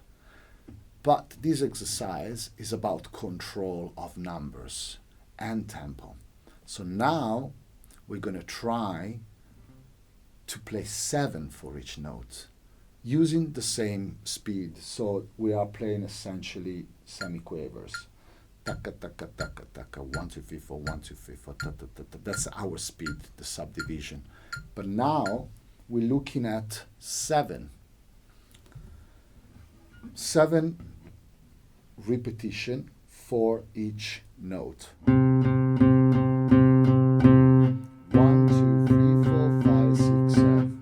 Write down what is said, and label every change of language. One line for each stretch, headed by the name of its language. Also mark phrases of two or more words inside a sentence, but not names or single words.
English: But this exercise is about control of numbers and tempo. So now we're going to try to play 7 for each note using the same speed. So we are playing essentially semiquavers. Taka, taka, taka, taka, 1, 2, 3, 4, 1, 2, 3, 4, ta, ta, ta, ta. That's our speed, the subdivision. But now we're looking at 7. 7 repetition for each note. 1, 2, 3, 4, 5, 6, 7.